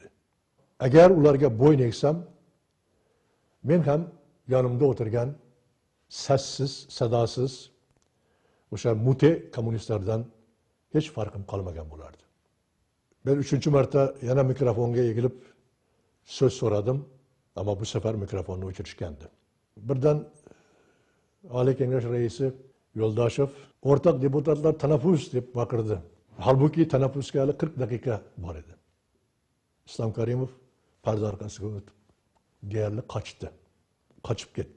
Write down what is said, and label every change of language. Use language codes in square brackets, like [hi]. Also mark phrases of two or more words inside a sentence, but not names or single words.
[uz] Agar ularga bo'yin egsam, men ham yonimda o'tirgan sassiz, sadosiz o'sha mute kommunistlardan hech farqim qolmagan bo'lardi. Men 3-marta yana mikrofonga egilib so'z so'radim. Ama bu sefer mikrofonu o'chirishgandi. Birdan Oliy Kengash raisi Yo'ldoshev o'rtoq deputatlar tanaffus deb baqirdi. Halbuki tanaffusga hali 40 daqiqa bor edi. Islom Karimov parda orqasiga o'tib, deyarli qochib ketdi.